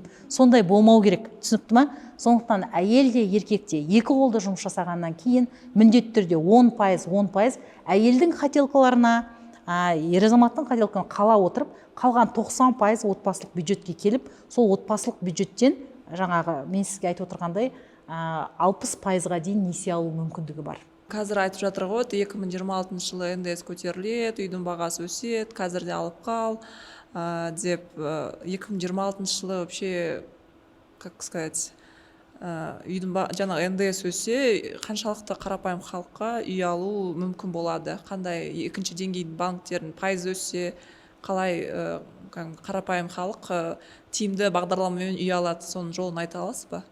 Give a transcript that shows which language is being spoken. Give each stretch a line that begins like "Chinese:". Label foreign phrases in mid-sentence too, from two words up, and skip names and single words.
Kazakh: Сондай болмау керек, түсінікті ма? Сондықтан әйел де еркек те екі қолды жұмыс жасағаннан кейін міндетті түрде 10% әйелдің хотелкаларына, ер азаматтың хотелкаларына қала отырып, қалған 90% отбасылық бюджетке келіп, сол отбасылық бюджеттен жаңағы мен сізге айтып отырғандай 60%-ға дейін несие алу мүмкіндігі бар. Қазір айтып жатыр ғой, 2026 жылы НДС көтеріледі, үйдің бағасы өседі, қазірде алып қал деп. 2026 жылы
Russian: вообще, как сказать,
Kazakh: үйдің жаңа НДС өссе, қаншалықты қарапайым халыққа үй алу мүмкін болады? Қандай екінші деңгейдің банктердің пайыз өссе, қалай қарапайым халық тиімді бағдарламамен үй алады, соның жолын айта аласыз ба?